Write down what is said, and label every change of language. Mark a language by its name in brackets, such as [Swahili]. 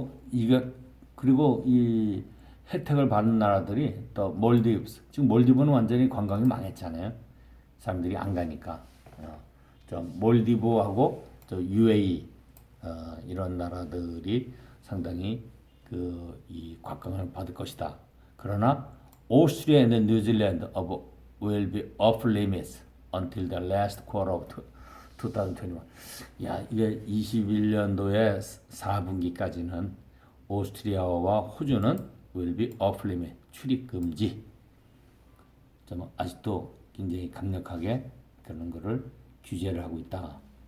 [Korean] 이게 그리고 이 혜택을 받는 나라들이 또 몰디브스. 지금 몰디브는 완전히 관광이 망했잖아요. 사람들이 안 가니까. 저 몰디브하고 저 UAE 이런 나라들이 상당히 그 이 관광을 받을 것이다. 그러나 [English] 오스트리아 and 뉴질랜드 will be off limits until the last quarter of 2021. [Korean] 야, 이게 21년도에 4분기까지는 오스트리아와 호주는 [English] will be off limit, [Korean] 출입 금지. 좀 아직도 굉장히 강력하게 그런 거를 규제를 하고 있다.